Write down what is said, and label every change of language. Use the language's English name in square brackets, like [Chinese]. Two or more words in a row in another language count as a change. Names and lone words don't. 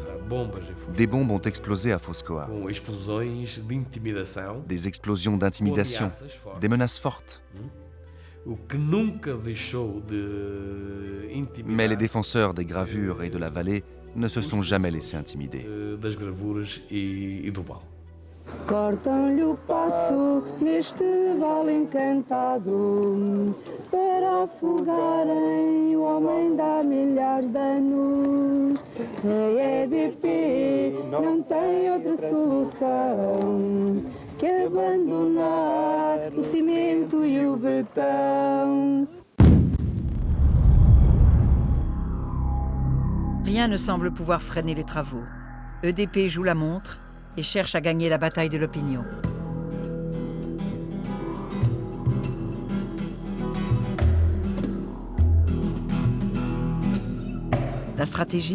[French] Des bombes ont explosé à Foscoa. Des explosions d'intimidation, des menaces fortes. Mais les défenseurs des gravures et de la vallée ne se sont jamais laissés intimider. [Portuguese] Cortam-lhe o passo neste vale encantado para afogarem o homem de há milhares de anos. A EDP não tem outra solução que abandonar o cimento e o betão. [French] Rien ne semble pouvoir freiner les travaux. EDP joue la montre et cherche à gagner la bataille de l'opinion. La stratégie?